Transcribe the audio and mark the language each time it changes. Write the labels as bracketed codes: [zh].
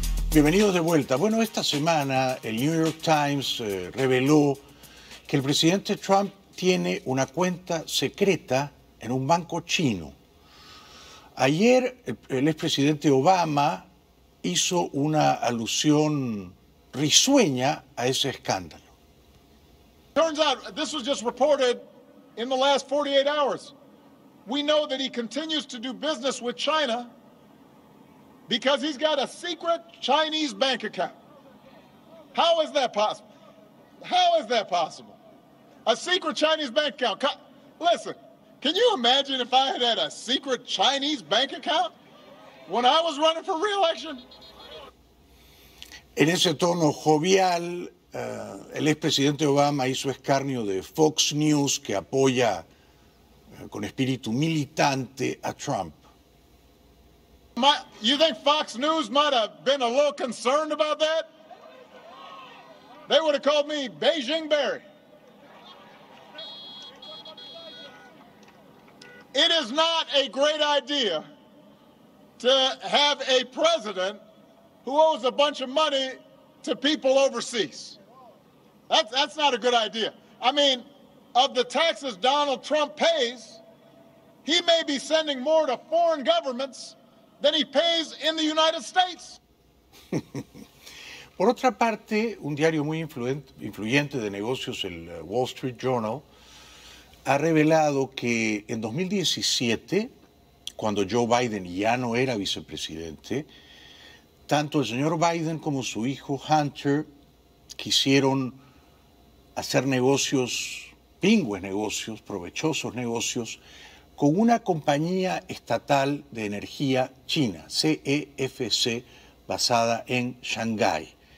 [es] Bienvenidos de vuelta. Bueno, esta semana el New York Times reveló que el presidente Trump tiene una cuenta secreta en un banco chino. Ayer el expresidente Obama hizo una alusión risueña a ese escándalo. [en] Turns out this was just reported in the last 48 hours. We know that he continues to do business with China because he's got a secret Chinese bank account. How is that possible? How is that possible? A secret Chinese bank account. Listen. Can you imagine if I had a secret Chinese bank account when I was running for re-election? [es] En ese tono jovial, el expresidente Obama hizo escarnio de Fox News, que apoya con espíritu militante a Trump. [en] You think Fox News might have been a little concerned about that? They would have called me Beijing Barry. It is not a great idea to have a president who owes a bunch of money to people overseas. That's not a good idea. I mean, of the taxes Donald Trump pays, he may be sending more to foreign governments than he pays in the United States. [es] Por otra parte, un diario muy influyente de negocios, el Wall Street Journal, ha revelado que en 2017, cuando Joe Biden ya no era vicepresidente, tanto el señor Biden como su hijo Hunter quisieron hacer negocios, pingües negocios, provechosos negocios, con una compañía estatal de energía china, CEFC, basada en Shanghái.